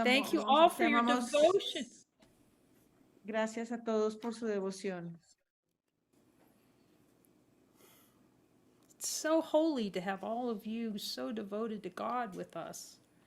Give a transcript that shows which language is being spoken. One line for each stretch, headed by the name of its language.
English: Thank you all for your devotion.
Spanish: Gracias a todos por su devoción.
English: It's so holy to have all of you so devoted to God with us.